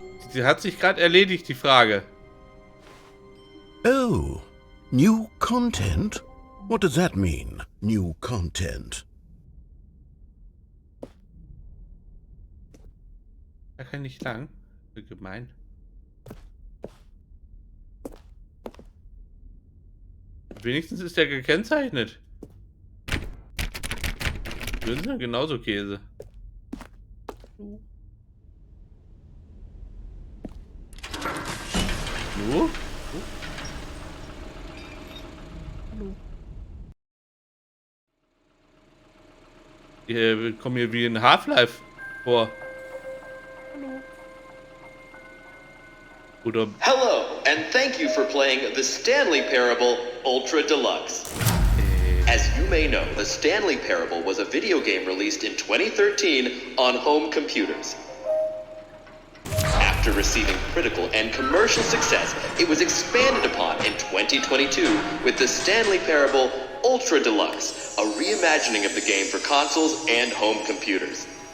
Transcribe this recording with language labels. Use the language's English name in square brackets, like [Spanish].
[German] Sie hat sich gerade erledigt, die Frage. [English] Oh, new content? What does that mean, new content? [German] Da kann ich lang. Gemein. Wenigstens ist der gekennzeichnet. Würden sind genauso Käse. Hallo? Hallo? Wir kommen hier wie in Half-Life vor. Hallo? Oder... [English] Hello, and thank you for playing the Stanley Parable Ultra Deluxe. As you may know, the Stanley Parable was a video game released in 2013 on home computers. After receiving critical and commercial success, it was expanded upon in 2022 with the Stanley Parable Ultra Deluxe, a reimagining of the game for consoles and home computers.